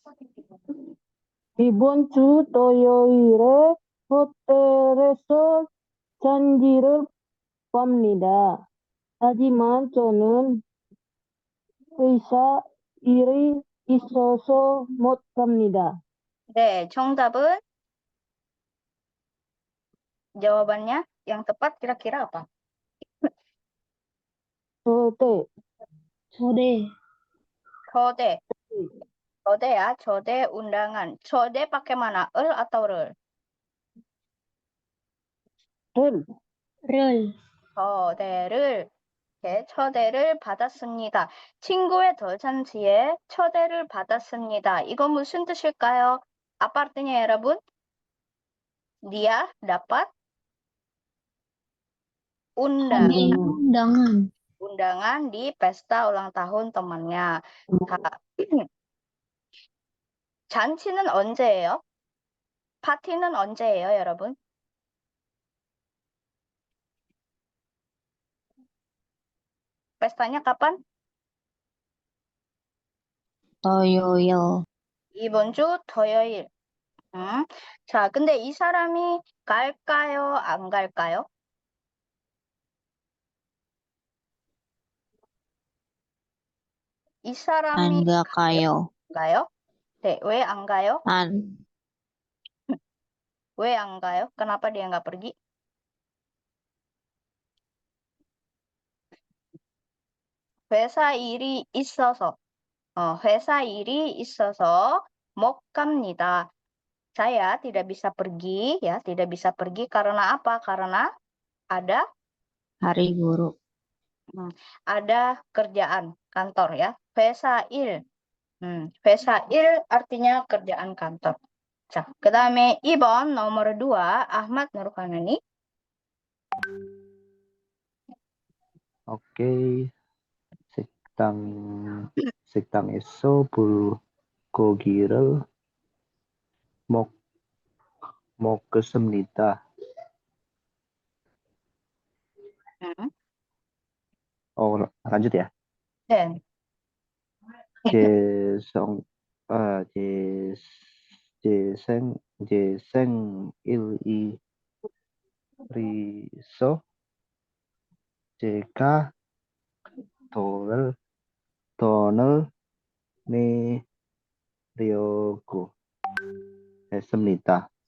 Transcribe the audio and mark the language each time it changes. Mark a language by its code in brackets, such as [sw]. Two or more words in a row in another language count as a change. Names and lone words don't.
[ko] 이번 주 토요일에 호텔에서 잔디를 봅니다. 하지만 저는 회사 일이 있어서 못 갑니다. 네, 정답은 [id] jawabannya yang tepat kira-kira apa? [ko] 저대, 초대. Chode. [id] Chode ya, chode undangan. Chode pakai mana? Atau rel? [ko] 를, 를. 초대를, 네, 초대를 받았습니다. 친구의 돌잔치에 초대를 받았습니다. 이거 무슨 뜻일까요? [id] Apa artinya ya, 여러분? Dia dapat undangan. undangan di pesta ulang tahun temannya. [ko] 자, 잔치는 언제예요? 파티는 언제예요, 여러분? [id] pestanya kapan? [ko] 토요일. 이번 주 토요일. 자, 근데 이 사람이 갈까요? 안 갈까요? 이 사람이 안 가요. 가요? 네, 왜 안 가요? 안. 왜 안 가요? [id] Kenapa dia nggak pergi? [ko] 회사 일이 있어서. 회사 일이 있어서 못 갑니다. [id] Saya tidak bisa pergi, ya, tidak bisa pergi karena apa? Karena ada hari guru. ada kerjaan kantor, ya. [ko] 회사 일. 회사 일 [id] artinya kerjaan kantor. [ko] 자, 그다음에 2번 nomor 2 Ahmad Nurkanani. [id] Oke, [ko] 식당에서 불고기를 먹었습니다. [id] lanjut ya. [ko] 네. 제생일이라서 제가 돈을 내려고 했습니다.